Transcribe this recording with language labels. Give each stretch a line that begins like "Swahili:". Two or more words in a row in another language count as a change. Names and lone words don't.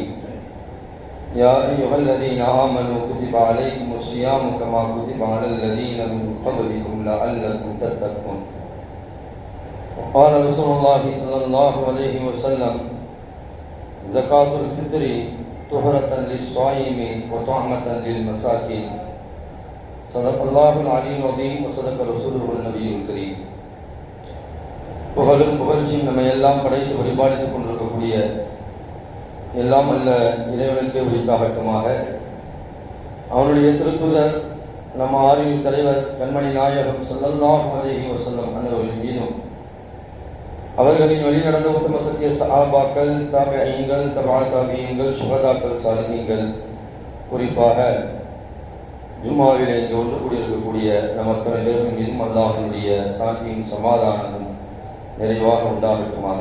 Arabic: يا أيها الذين آمنوا كتب عليكم الصيام كما كتب على الذين من قبلكم لعلكم تتقون. وقال رسول الله صلى الله عليه وسلم: زكاة الفطر طهرة للصائم وطعمة للمساكين. صدق الله العلي العظيم وصدق رسوله النبي الكريم.
Tamil: புகழும் புகழ்ச்சியும் நம்மை எல்லாம் படைத்து வழிபாடித்துக் கொண்டிருக்கக்கூடிய எல்லாம் அல்ல இறைவனுக்கு உரித்தாகட்டுமாக. அவனுடைய திருத்தூதர் நம் ஆரியின் தலைவர் கண்மணி நாயகம்
Arabic: صلى الله عليه وسلم
Tamil: அன்னவர்களின் மீதும், அவர்களின் வழிநடந்த உத்தம சத்திய சஹாபாக்கள், தாபிஈன்கள், தபா தாபிஈன்கள், சுஹதாக்கள், சாலிஹீன்கள், குறிப்பாக ஜும்மாவிலே இங்கு ஒன்று கூடியிருக்கக்கூடிய நம் அத்தனை பேரும் மீதும் அல்லாஹ்வினுடைய சாந்தியும் சமாதானமும் நிறைவாக உண்டாகட்டுமாக.